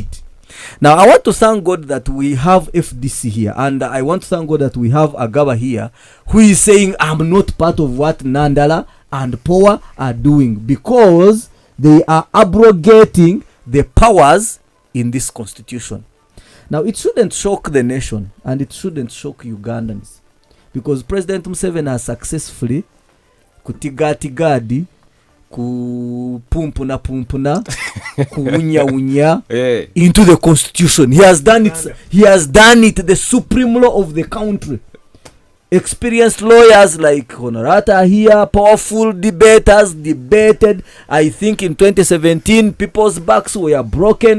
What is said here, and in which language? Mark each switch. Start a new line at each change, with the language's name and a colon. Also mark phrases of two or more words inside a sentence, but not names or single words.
English: Now, I want to thank God that we have FDC here, and I want to thank God that we have Agaba here, who is saying, I'm not part of what Nandala and Power are doing, because they are abrogating the powers in this constitution. Now, it shouldn't shock the nation, and it shouldn't shock Ugandans, because President Museveni has successfully kutigatigadi, kupumpuna kuunya into the constitution. He has done it. He has done it. The supreme law of the country. Experienced lawyers like Honorata here, powerful debaters debated. I think in 2017, people's backs were broken.